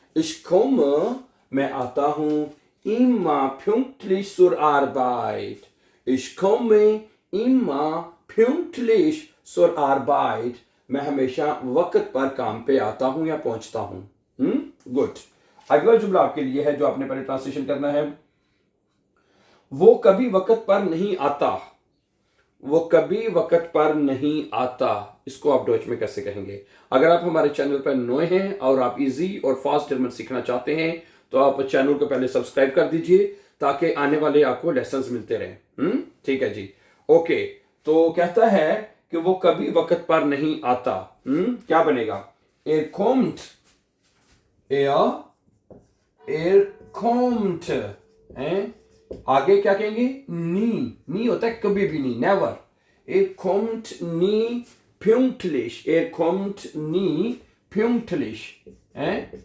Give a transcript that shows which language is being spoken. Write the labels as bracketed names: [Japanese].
[German] Ich komme [Hindi] मैं आता हूँ [German] immer pünktlich zur Arbeit. Ich komme immer pünktlich zur Arbeit. [Hindi] मैं हमेशा वक्त पर काम पे आता हूँ या पहुंचता हूँ। गुड। अगला जुमला आपके लिए है जो आपने पहले ट्रांसलेशन करना है। वो कभी वक्त पर नहीं आता। वो कभी वक्त पर नहीं आता। इसको आप डॉइच में कैसे कहेंगे? अगर आप हमारे चैनल पर नए हैं और आप इजी और फास्ट जर्मन सीखना चाहते हैं तो आप चैनल को पहले सब्सक्राइब कर दीजिए ताकि आने वाले आपको लेसन्स मिलते रहें। ठीक है जी। ओके, तो कहता है कि वो कभी वक्त पर नहीं आता। क्या बनेगा? [German] Er kommt, er kommt, हैं? [Hindi] आगे क्या कहेंगे? नी होता है कभी भी नहीं, never. [German] Er kommt nie pünktlich, er kommt nie pünktlich, हैं?